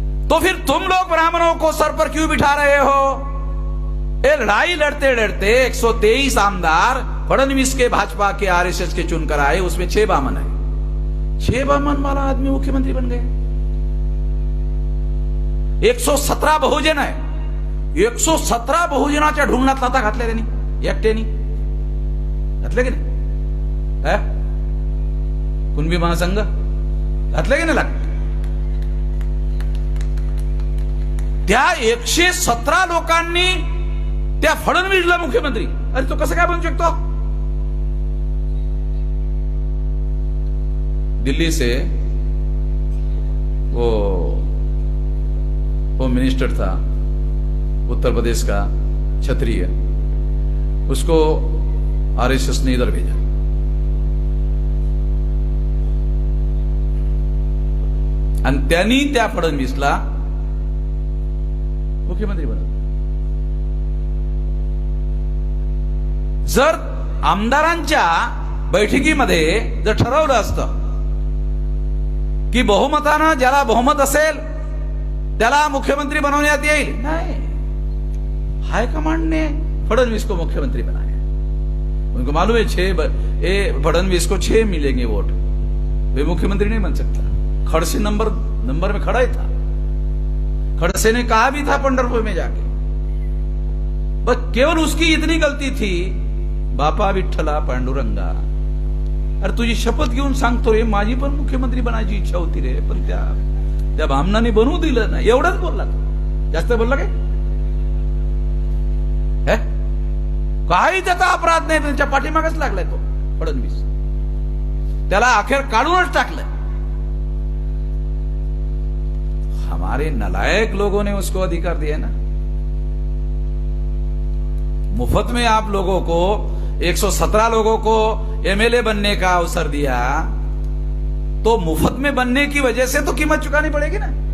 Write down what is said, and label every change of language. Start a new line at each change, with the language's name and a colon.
Hindi: तो फिर तुम लोग ब्राह्मणों को सर पर क्यों बिठा रहे हो? ये लड़ाई लड़ते लड़ते 123 आमदार फडणवीस के भाजपा के आरएसएस के चुनकर आए, उसमें 6 बामन है. 6 बामन वाला आदमी मुख्यमंत्री बन गए. 117 बहुजन है.
Marathi: 117 बहुजनाच्या ढुंगणात लाथा घातल्या त्यांनी एकट्यानी. घातले की नाही? कुणबी महासंघ घातले की नाही लाग? त्या 117 लोकांनी त्या फडणवीसला मुख्यमंत्री, अरे तो कसं काय बनू शकतो?
Hindi: दिल्ली से वो होम मिनिस्टर था उत्तर प्रदेश का, क्षत्रिय, उसको आरएसएस ने इधर भेजा.
Marathi: आणि त्यांनी त्या फडणवीसला मुख्यमंत्री बनवलं. जर आमदारांच्या बैठकीमध्ये जर ठरवलं असतं की बहुमतानं ज्याला बहुमत असेल त्याला मुख्यमंत्री बनवण्यात येईल, नाही,
Hindi: हाईकमांड ने फडणवीस को मुख्यमंत्री बनाया. उनको मालूम है फडणवीस को 6 मिलेंगे वोट, वे मुख्यमंत्री नहीं बन सकता. खड़से नंबर में खड़ा ही था. खड़से ने कहा भी था पंढरपुर में जाके, बस केवल उसकी इतनी गलती थी,
Marathi: बापा विठ्ठला पांडुरंगा, अरे तुझी शपथ घेऊन सांगतो रे, माझी पण मुख्यमंत्री बनायची इच्छा होती रे, पण त्या भामनाने बनवू दिलं ना. एवढंच बोलला. जास्त बोलला काय? काही त्याचा अपराध नाही, त्यांच्या पाठीमागच लागलाय तो फडणवीस. त्याला अखेर काढूनच टाकलं.
Hindi: हमारे नालायक लोगों ने उसको अधिकार दिया ना. मुफ्त में आप लोगों को 117 लोगों को एमएलए बनने का अवसर दिया, तो मुफ्त में बनने की वजह से तो कीमत चुकानी पड़ेगी ना.